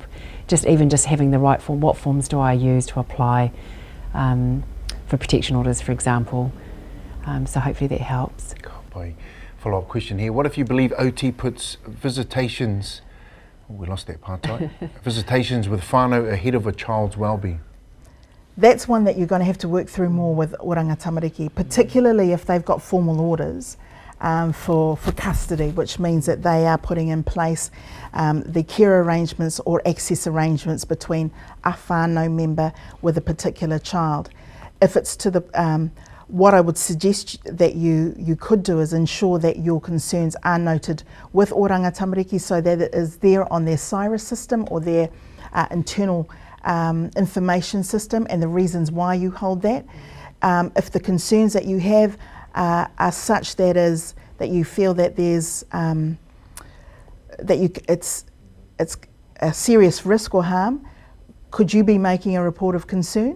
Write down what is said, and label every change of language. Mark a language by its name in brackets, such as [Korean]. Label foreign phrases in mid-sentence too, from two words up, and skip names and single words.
[English] Just having the right form, what forms do I use to apply for protection orders, for example. So hopefully that helps. Follow-up question here. What if you believe OT puts visitations, we lost that part, right? Visitations with whānau ahead of a child's well-being? That's one that you're going to have to work through more with oranga tamariki, particularly if they've got formal orders for custody, which means that they are putting in place the care arrangements or access arrangements between a whānau member with a particular child. If it's to the what I would suggest that you could do is ensure that your concerns are noted with oranga tamariki so that it is there on their CIRA system or their internal information system and the reasons why you hold that. If the concerns that you have are such that you feel that there's it's a serious risk or harm, could you be making a report of concern?